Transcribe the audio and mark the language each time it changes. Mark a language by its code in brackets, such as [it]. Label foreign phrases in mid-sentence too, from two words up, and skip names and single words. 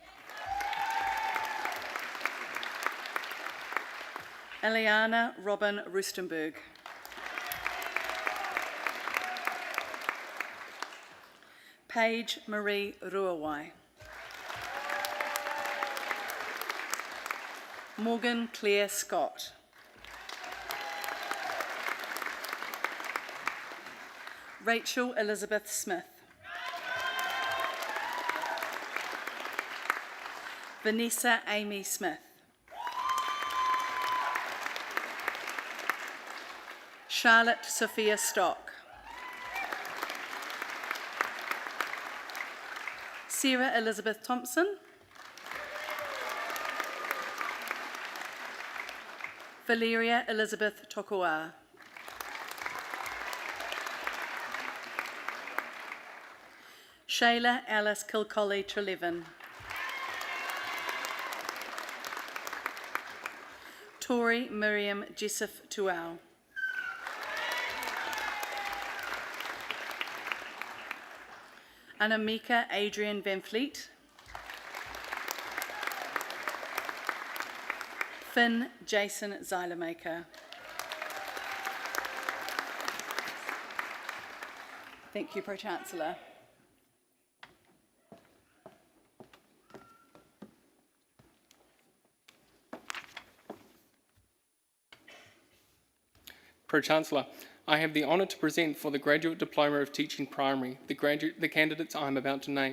[en] Eliana Robin Rustenberg. Paige Marie Ruawai. Morgan Claire Scott. Rachel Elizabeth Smith. Vanessa Amy Smith. Charlotte Sophia Stock. Sarah Elizabeth Thompson. Valeria Elizabeth Tokoa. Shayla Alice Kilcolly Trelevin. Tori Miriam Jessif Tuau. Anamika Adrian Van Fleet. Finn Jason Zylermaker. Thank you, Pro-Chancellor. Pro-Chancellor, I have the honour to present for the Graduate Diploma of Teaching Primary the candidates I am about to name.